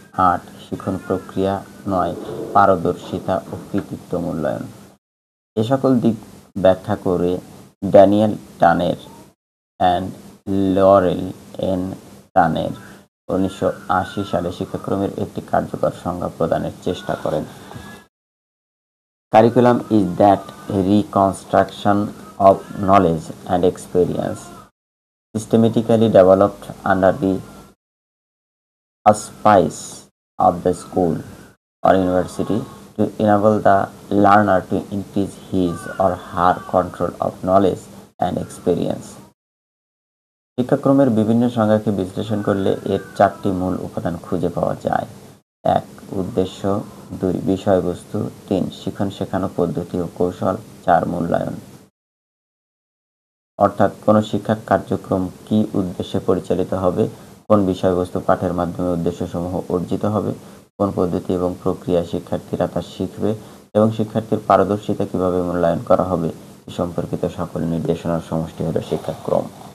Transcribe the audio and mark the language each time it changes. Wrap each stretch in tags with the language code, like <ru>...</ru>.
<bn>8 শিখন প্রক্রিয়া। 9 পারদর্শিতা ও কৃতিত্ব মূল্যায়ন। এ সকল দিক ব্যাখ্যা করে ড্যানিয়েল টানের অ্যান্ড লরেল এন টানের 1980 সালে শিক্ষাক্রমের একটি কার্যকর সংজ্ঞা প্রদানের চেষ্টা করেন।</bn> <en>Curriculum is that reconstruction of knowledge and experience systematically developed under the auspices of the school or university to enable the learner to increase his or her control of knowledge and experience.</en> <bn>শিক্ষাক্রমের বিভিন্ন সংজ্ঞাকে বিশ্লেষণ করলে এর 4টি মূল উপাদান খুঁজে পাওয়া যায়। 1 উদ্দেশ্য। 2 বিষয়বস্তু। 3 শিখন শেখানো পদ্ধতি ও কৌশল। 4 মূল্যায়ন। অর্থাৎ কোন শিক্ষা কার্যক্রম কি উদ্দেশ্যে পরিচালিত হবে, কোন বিষয়বস্তু পাঠের মাধ্যমে উদ্দেশ্যসমূহ অর্জিত হবে, কোন পদ্ধতি এবং প্রক্রিয়ায় শিক্ষার্থীরা তা শিখবে এবং শিক্ষার্থীর পারদর্শিতা কিভাবে মূল্যায়ন করা হবে এ সম্পর্কিত সকল নির্দেশনার সমষ্টি হলো শিক্ষাক্রম।</bn>